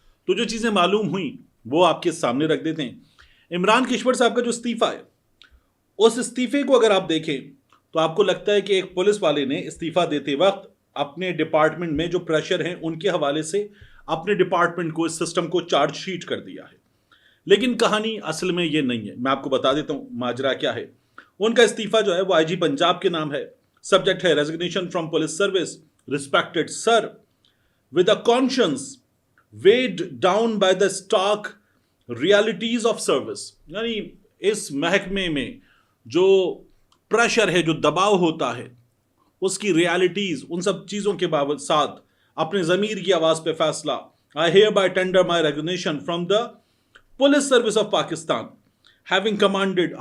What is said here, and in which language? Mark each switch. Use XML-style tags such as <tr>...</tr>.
<ur>تو جو چیزیں معلوم ہوئیں وہ آپ کے سامنے رکھ دیتے ہیں. عمران کشور صاحب کا جو استعفیٰ ہے, اس استعفے کو اگر آپ دیکھیں تو آپ کو لگتا ہے کہ ایک پولیس والے نے استعفیٰ دیتے وقت اپنے ڈپارٹمنٹ میں جو پریشر ہیں ان کے حوالے سے اپنے ڈپارٹمنٹ کو, اس سسٹم کو چارج شیٹ کر دیا ہے. لیکن کہانی اصل میں یہ نہیں ہے. میں آپ کو بتا دیتا ہوں ماجرا کیا ہے. ان کا استعفیٰ جو ہے وہ IG پنجاب کے نام ہے. سبجیکٹ ہے</ur> <en>Resignation from police service. Respected sir, with a conscience weighed down by the stark realities of service.</en> <ur>یعنی اس محکمے میں جو پریشر ہے, جو دباؤ ہوتا ہے, اس کی ریالٹیز, ان سب چیزوں کے ساتھ اپنے ضمیر کی آواز پہ فیصلہ,</ur> <en>I hereby tender my resignation from the police service of Pakistan having commanded.</en>